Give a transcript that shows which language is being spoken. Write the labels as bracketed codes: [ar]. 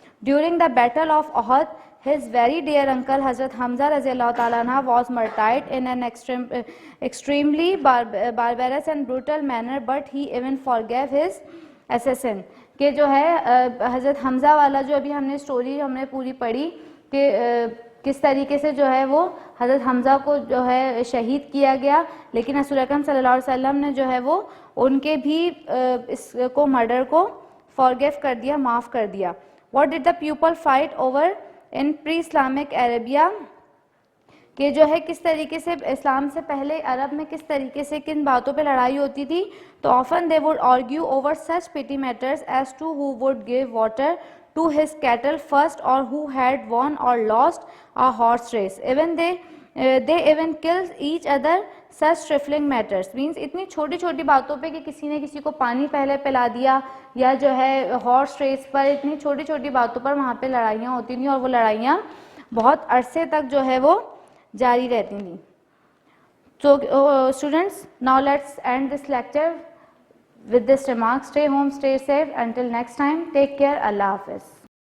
[en] During the battle of Uhud, his very dear uncle Hazrat Hamza رضی اللہ تعالیٰ عنہ was martyred in an extremely barbarous and brutal manner, but he even forgave his assassin. [ur] کہ جو ہے حضرت حمزہ والا جو ابھی ہم نے اسٹوری ہم نے پوری پڑھی کہ کس طریقے سے جو ہے وہ حضرت حمزہ کو جو ہے شہید کیا گیا, لیکن رسول اکرم صلی اللہ علیہ وسلم نے جو ہے وہ ان کے بھی اس کو مرڈر کو فارگیو کر دیا, معاف کر دیا. [en] what did the people fight over in pre Islamic Arabia, [ur] کہ جو ہے کس طریقے سے اسلام سے پہلے عرب میں کس طریقے سے کن باتوں پہ لڑائی ہوتی تھی. [en] تو often they would argue over such petty matters as to who would give water to his cattle first, or who had won or lost a horse race. Even they even killed each other such trifling matters. [ur] Means اتنی چھوٹی چھوٹی باتوں پہ کہ کسی نے کسی کو پانی پہلے پلا دیا, یا جو ہے ہارس ریس پر, اتنی چھوٹی چھوٹی باتوں پر وہاں پہ لڑائیاں ہوتی تھیں, اور وہ لڑائیاں بہت عرصے تک جو ہے وہ جاری رہتی تھیں. [en] So students, now let's end this lecture with this remark. Stay home, stay safe. Until next time, take care. Allah Hafiz.